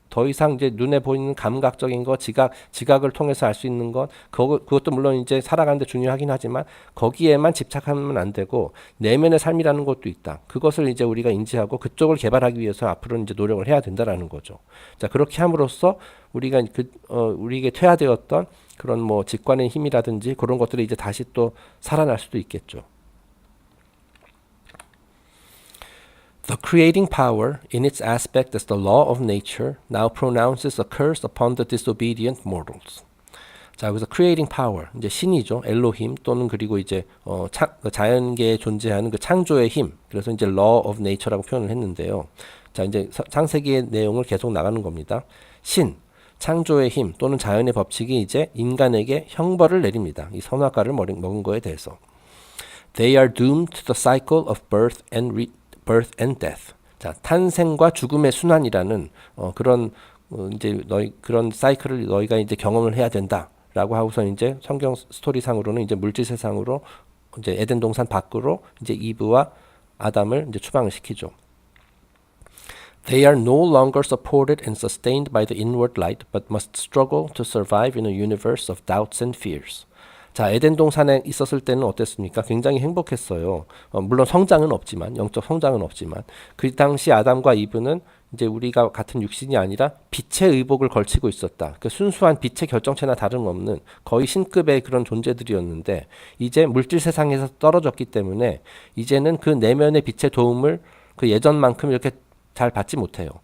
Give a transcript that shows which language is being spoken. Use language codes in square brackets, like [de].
[ko] 더 이상 이제 눈에 보이는 감각적인 것, 지각을 통해서 알 수 있는 것, 그것도 물론 이제 살아가는데 중요하긴 하지만 거기에만 집착하면 안 되고 내면의 삶이라는 것도 있다. 그것을 이제 우리가 인지하고 그쪽을 개발하기 위해서 앞으로는 이제 노력을 해야 된다라는 거죠. 자, 그렇게 함으로써 우리가 우리에게 퇴화되었던 그런 뭐 직관의 힘이라든지 그런 것들이 이제 다시 또 살아날 수도 있겠죠. [en] The creating power, in its aspect as the law of nature, now pronounces a curse upon the disobedient mortals. [ko] 자, 여기서 [en] creating power, [ko] 이제 신이죠. 엘로힘 또는 그리고 이제 자연계에 존재하는 그 창조의 힘. 그래서 이제 [en] law of nature [ko] 라고 표현을 했는데요. 자, 이제 창세기의 내용을 계속 나가는 겁니다. 신, 창조의 힘 또는 자연의 법칙이 이제 인간에게 형벌을 내립니다. 이 선악과를 먹은 거에 대해서. [en] They are doomed to the cycle of birth and death. [ko] 자, 탄생과 죽음의 순환이라는 그런 이제 그런 사이클을 너희가 이제 경험을 해야 된다라고 하고서 이제 성경 스토리상으로는 이제 물질 세상으로 이제 에덴 동산 밖으로 이제 이브와 아담을 이제 추방을 시키죠. [en] They are no longer supported and sustained by the inward light, but must struggle to survive in a universe of doubts and fears. [ko] 자, 에덴 동산에 있었을 때는 어땠습니까? 굉장히 행복했어요. 물론 성장은 없지만, 영적 성장은 없지만, 그 당시 아담과 이브는 이제 우리가 같은 육신이 아니라 빛의 의복을 걸치고 있었다. 그 순수한 빛의 결정체나 다름없는 거의 신급의 그런 존재들이었는데, 이제 물질 세상에서 떨어졌기 때문에 이제는 그 내면의 빛의 도움을 그 예전만큼 이렇게 잘 받지 못해요.